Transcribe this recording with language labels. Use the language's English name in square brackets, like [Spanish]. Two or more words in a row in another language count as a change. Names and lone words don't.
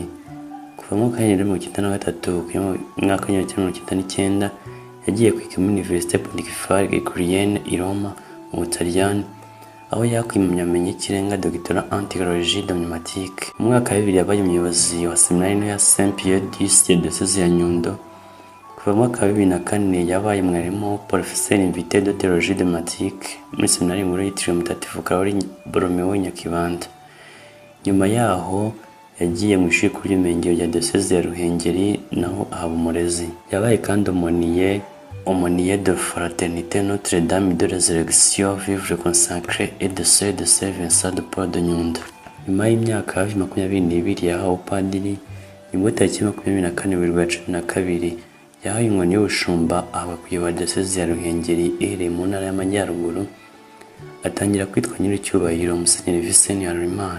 [Kinyarwanda] Kuva mu mwaka w'1993 kugeza mu mwaka w'1999 yagiye kwiga muri Université Pontificale Gregorienne i Roma mu Butaliyani, aho yakuye impamyabumenyi y'ikirenga [French] Doctorat en Théologie Dogmatique. [Kinyarwanda] Mu mwaka wa 2000 yabaye umuyobozi wa seminari nto ya Saint Pierre de diyosezi ya Nyundo. Kuva mu mwaka wa 2004 yabaye mwarimu [French] professeur invité de théologie dogmatique [Kinyarwanda] muri seminari nkuru yitiriwe Mutagatifu Karoli Borromeo Nyakibanda. Nyuma yaho yagiye mu ishuri kuri ry'umurenge rya diyosezi ya Ruhengeri, naho ahaba umurezi. Yabaye kandi [French] aumônier de [Kinyarwanda] Fraternité Notre-Dame de Résurrection Vivre Consacré et de Sœur de Saint Vincent de Paul de Nyundo. Nyuma y'imyaka hafi 22 yahawe upadiri, nibwo tariki 24/12 yahawe inkoni y'ubushumba ahabwa kuyobora diyosezi ya Ruhengeri iherereye mu ntara y'Amajyaruguru. Atangira kwitwa nyiricyubahiro Musenyeri Vincent Harerimana.